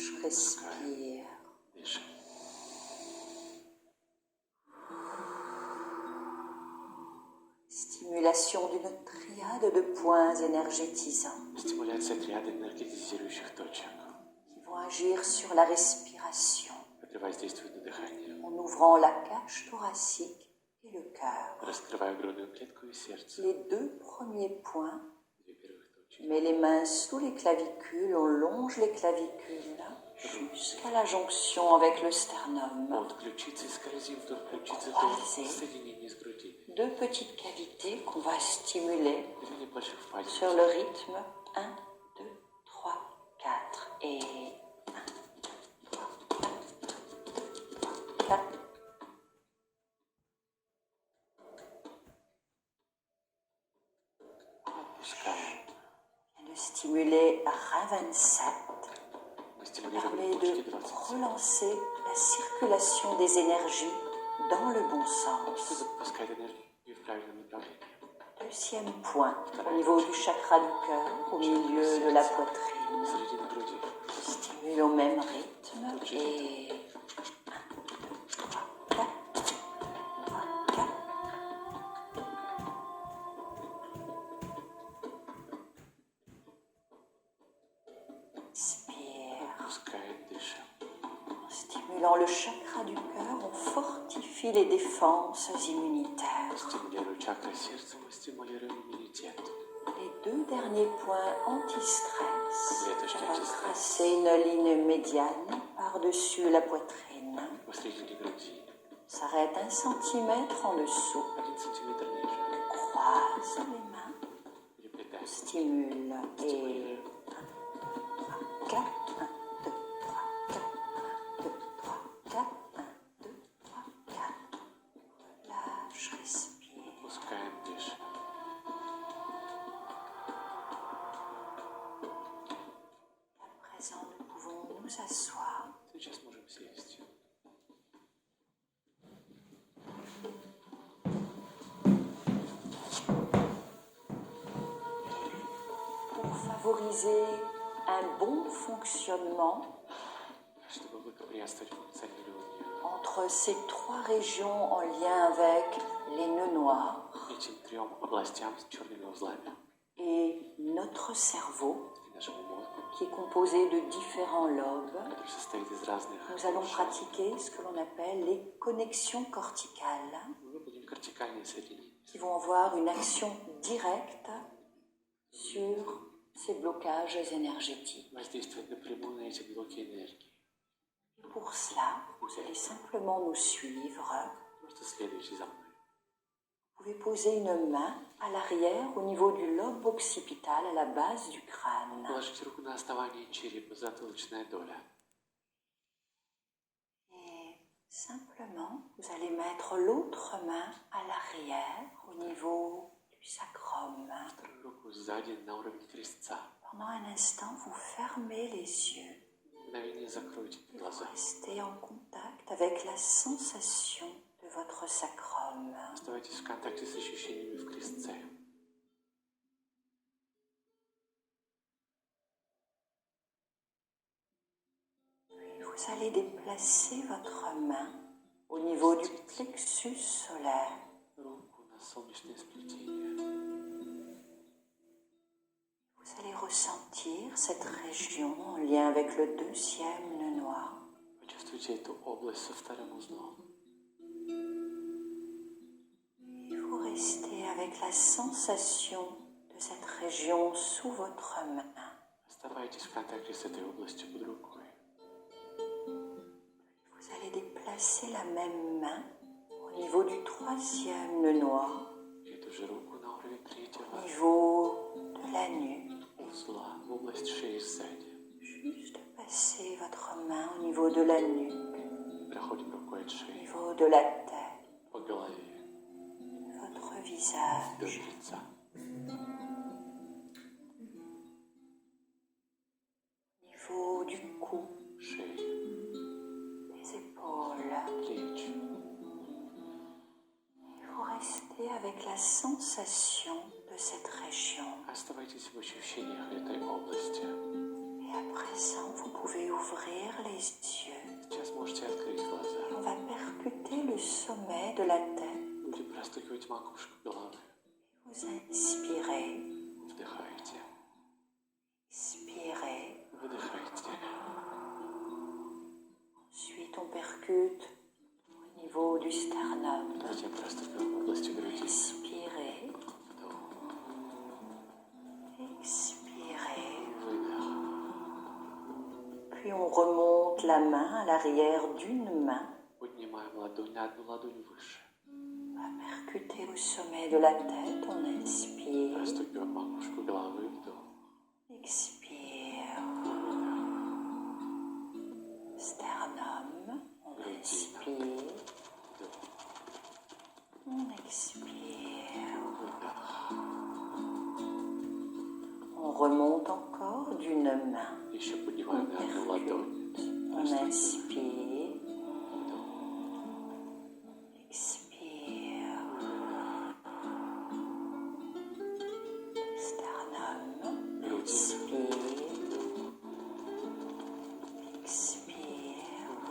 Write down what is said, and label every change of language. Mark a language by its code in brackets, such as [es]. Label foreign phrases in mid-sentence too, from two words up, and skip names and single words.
[fr] respire. [ru] Дышим. [fr] Stimulation d'une triade de points énergétisants [ru] Стимуляция триады энергетизирующих точек, [fr] qui vont agir sur la respiration [ru] которые воздействуют на дыхание. [fr] en ouvrant la cage thoracique et le cœur. [ru] Раскрываю грудную клетку и сердце. [fr] Les deux premiers points, [ru] Две первых точки. [fr] on met les mains sous les clavicules, on longe les clavicules jusqu'à la jonction avec le sternum. [ru] От ключицы скользим вдоль ключицы [fr] Croisés. [ru] до соединения с грудиной. [fr] Deux petites cavités qu'on va stimuler [ru] Две небольших впадины. [fr] sur le rythme 1, 2, 3, 4 et 1, 2, 3, 4, 4. [ru] Опускаем. [fr] De stimuler rein 27 [ru] Мы стимулируем [fr] permet [ru] точки [fr] de 20. relancer la circulation des énergies dans le bon sens. [ru] Что запускает энергию в правильном направлении. [fr] Deuxième point, au niveau du chakra du cœur, au milieu de la poitrine. [ru] Середина груди. [fr] Stimule au même rythme et 1, 2, 3, 4, 3, 4. Inspire. [ru] Опускаем, дышим. [fr] En stimulant le chakra du cœur, on fortifie les défenses immunitaires. [ru] Стимулируем чакры сердца, мы стимулируем иммунитет. [fr] Les deux derniers points anti-stress, [ru] Клеточки [fr] on va [ru] антистресс. [fr] tracer une ligne médiane par-dessus la poitrine. [ru] Посредине груди. [fr] On s'arrête 1 centimètre en dessous. [ru] 1 сантиметр ниже. [fr] Croise les mains, [ru] Переплетаем. [fr] stimule et 1, 4, 1, 2, 3, 4, 1, 2, 3, 4, 1, 2, 3, 4. Relâche, respire. [ru] Опускаем, дышим. [fr] À présent, nous pouvons nous asseoir. [ru] Сейчас можем сесть. [fr] Pour favoriser un bon fonctionnement [ru] Чтобы благоприятствовать функционированию [fr] entre ces trois régions en lien avec les nœuds noirs [ru] этим трем областям с черными узлами [fr] et notre cerveau, [ru] и нашему мозгу, [fr] qui est composé de différents lobes, [ru] который состоит из разных [fr] nous allons [ru] ушей, [fr] pratiquer ce que l'on appelle les connexions corticales, [ru] мы выполним кортикальные соединения, [fr] qui vont avoir une action directe sur ces blocages énergétiques. [ru] воздействовать напрямую на эти блоки энергии. [fr] Et pour cela, vous allez simplement nous suivre. [ru] Просто следуйте за мной. [fr] Vous pouvez poser une main à l'arrière au niveau du lobe occipital, à la base du crâne. [ru] Положите руку на основание черепа, затылочная доля. [fr] Et simplement, vous allez mettre l'autre main à l'arrière au niveau du sacrum. [ru] Вторую руку сзади на уровне крестца. [fr] Pendant un instant, vous fermez les yeux. [ru] Мгновение закройте глаза. [fr] Restez en contact avec la sensation de votre sacrum. [ru] Оставайтесь в контакте с ощущениями в крестце. [fr] Puis vous allez déplacer votre main au niveau du plexus solaire. [ru] Руку на солнечное сплетение. [fr] Vous allez ressentir cette région en lien avec le deuxième nœud noir. [ru] Почувствуйте эту область со вторым узлом. [fr] Et vous restez avec la sensation de cette région sous votre main. [ru] Оставайтесь в контакте с этой областью под рукой. [fr] Vous allez déplacer la même main au niveau du troisième nœud noir, [ru] И эту же руку на уровень [fr] au [ru] третьего [fr] niveau de la nuque. [ru] узла в область шеи сзади. [fr] Juste passer votre main au niveau de la nuque, [ru] Проходим рукой от [fr] au [ru] шеи [fr] niveau de la tête, [ru] по голове [fr] de votre [ru] до [fr] visage. [ru] лица. [fr] Au niveau du cou, [ru] Шеи, [fr] des épaules. [ru] плечи. [fr] Vous restez avec la sensation de cette région. [ru] Оставайтесь в ощущениях этой области. [fr] Et Et à présent, vous pouvez ouvrir les yeux. [ru] Сейчас можете открыть глаза. [fr] On va percuter le sommet de la tête. [ru] Будем простукивать макушку головы. [fr] Vous inspirez, [ru] Вдыхайте. [fr] expirez. [ru] Выдыхайте. [fr] Ensuite, on percute au niveau du sternum. [ru] Затем простукиваем в области груди. [fr] Inspirez, [ru] Вдох. [fr] expirez. [ru] Выдох. [fr] Puis on remonte la main à l'arrière d'une main. [ru] Поднимаем ладонь на одну ладонь выше. [fr] On va percuter au sommet de la tête. On inspire, [ru] Простукиваем макушку головы. Вдох. [fr] expire. Sternum, on inspire, [ru] Вдох. [fr] on expire. [ru] Выдох. [fr] On remonte encore d'une main. [ru] Еще [fr] On [ru] поднимаем на одну ладонь. [fr] percute, on inspire, [ru] Вдох. [fr] expire. Sternum, [ru] Грудь. [fr] inspire, expire.